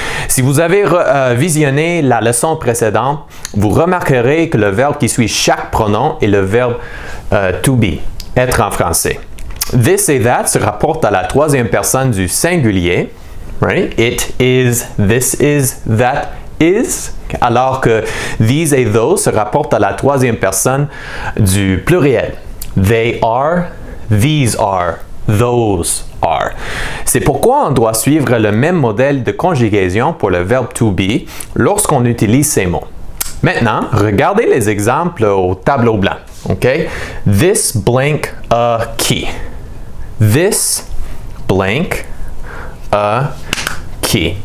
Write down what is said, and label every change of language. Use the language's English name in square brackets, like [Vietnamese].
[French] Si vous avez visionné la leçon précédente, vous remarquerez que le verbe qui suit chaque pronom est le verbe to be, être en français. This et that se rapporte à la troisième personne du singulier. [English] Right? It is, this is, that is. [French] Alors que these et those se rapportent à la troisième personne du pluriel. [English] They are, these are, those are. [French] C'est pourquoi on doit suivre le même modèle de conjugaison pour le verbe to be lorsqu'on utilise ces mots. Maintenant, regardez les exemples au tableau blanc. [English] Okay? This blank a key. This blank a key.